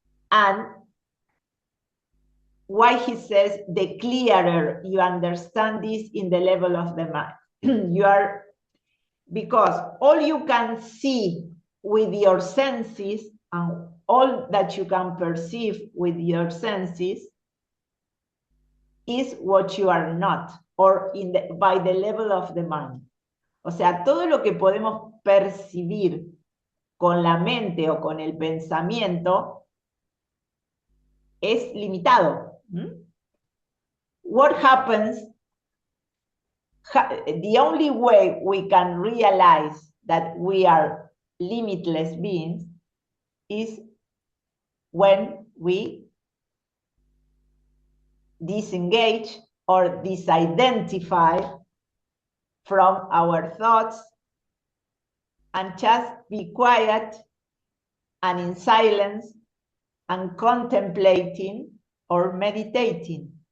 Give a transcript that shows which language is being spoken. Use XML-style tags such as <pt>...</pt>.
<en>And why he says the clearer you understand this in the level of the mind, because all you can see with your senses and all that you can perceive with your senses is what you are not, or by the level of the mind.</en> <es>O sea, todo lo que podemos percibir con la mente o con el pensamiento es limitado.</es> <en>What happens, the only way we can realize that we are limitless beings is when we disengage or disidentify from our thoughts and just be quiet and in silence and contemplating or meditating.</en>